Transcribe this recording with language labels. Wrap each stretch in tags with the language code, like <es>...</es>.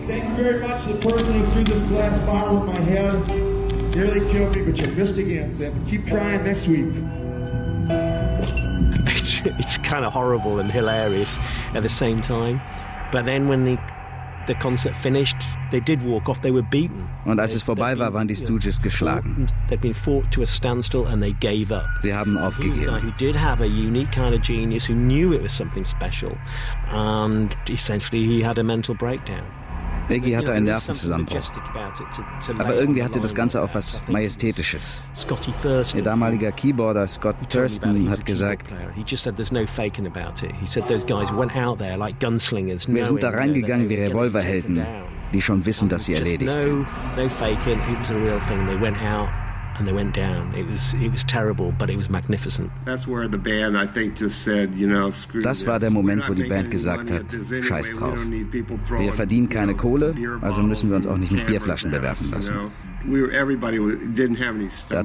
<en>Thank you very much to the person who threw this glass bottle at my head. Nearly killed me, but you missed again. So you have to keep trying next week. It's kind of horrible and hilarious at the same time. But then when the concert finished, they did walk off, they were beaten.</en> <de>Und als es vorbei war, waren die Stooges geschlagen.</de> <en>They'd been fought to a standstill and they gave up.</en> <de>Sie haben aufgegeben.</de> <en>He did have a unique kind of genius who knew it was something special and essentially he had a mental breakdown.</en> <de>Biggie hatte einen Nervenzusammenbruch. Aber irgendwie hatte das Ganze auch was Majestätisches. Ihr damaliger Keyboarder Scott Thurston hat gesagt, wir sind da reingegangen wie Revolverhelden, die schon wissen, dass sie erledigt sind.</de> <en>It was a real thing. They went out. And they went down. It was terrible, but it was magnificent. That's where the band, I think, just said, you know, screw this.</en> <de>Das war der Moment, wo die Band gesagt hat, scheiß drauf. Wir verdienen keine Kohle, also müssen wir uns auch nicht mit Bierflaschen bewerfen lassen.</de> <en>Everybody didn't have any stomach.</en>